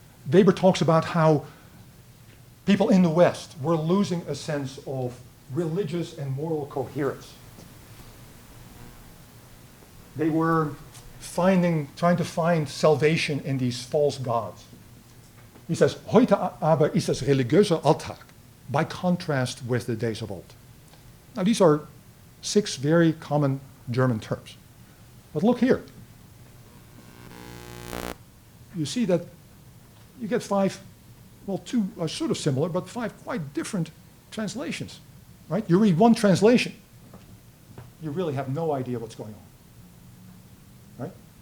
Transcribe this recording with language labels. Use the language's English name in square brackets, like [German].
[English] Weber talks about how people in the West were losing a sense of religious and moral coherence. They were trying to find salvation in these false gods. He says, [German] heute aber ist es religiöser Alltag, [English] by contrast with the days of old. Now these are 6 very common German terms. But look here. You see that you get 5, well, 2 are sort of similar, but 5 quite different translations, right? You read one translation, you really have no idea what's going on, right?